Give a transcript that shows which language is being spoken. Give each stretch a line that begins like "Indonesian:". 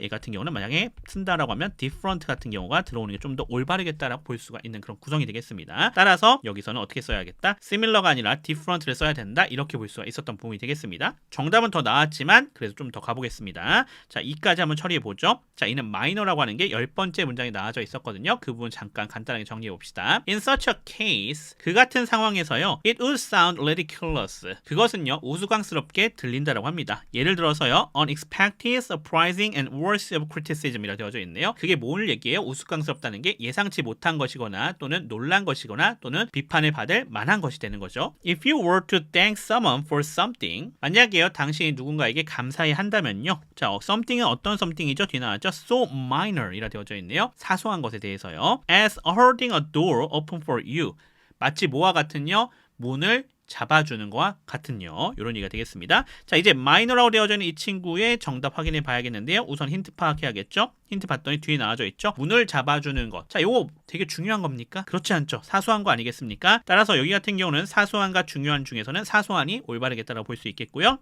Korean: 얘 같은 경우는 만약에 쓴다라고 하면 different 같은 경우가 들어오는 게 좀 더 올바르겠다라고 볼 수가 있는 그런 구성이 되겠습니다. 따라서 여기서는 어떻게 써야겠다? similar가 아니라 different를 써야 된다. 이렇게 볼 수가 있었던 부분이 되겠습니다. 정답은 더 나았지만 그래도 좀 더 가보겠습니다. 자, 이까지 한번 처리해 보죠. 자, 이는 minor라고 하는 게 10번째 문장에 나와져 있었거든요. 그 부분 잠깐 간단하게 정리해 봅시다.
English: In such a case,
Korean: 그 같은 상황에서요.
English: It would sound ridiculous.
Korean: 그것은요. 우스꽝스럽게 들린다라고 합니다. 예를 들어서요.
English: Unexpected, surprising, and worthy of criticism이라
Korean: 되어져 있네요. 그게 뭘 얘기해요? 우스꽝스럽다는 게 예상치 못한 것이거나 또는 놀란 것이거나 또는 비판을 받을 만한 것이 되는 거죠.
English: If you were to thank someone for something,
Korean: 만약에요. 당신이 누군가에게 감사히 한다면요. 자, something은 어떤 something이죠? 뒤에 나왔죠?
English: So minor
Korean: 이라 되어져 있네요. 사소한 것에 대해서요.
English: As holding a door open for you.
Korean: 마치 뭐와 같은요? 문을 잡아주는 거와 같은요. 이런 얘기가 되겠습니다. 자, 이제 마이너라고 되어져 있는 이 친구의 정답 확인해 봐야겠는데요. 우선 힌트 파악해야겠죠. 힌트 봤더니 뒤에 나와져 있죠. 문을 잡아주는 것. 자, 이거 되게 중요한 겁니까? 그렇지 않죠. 사소한 거 아니겠습니까? 따라서 여기 같은 경우는 사소한과 중요한 중에서는 사소한이 올바르겠다라고 볼 수 있겠고요.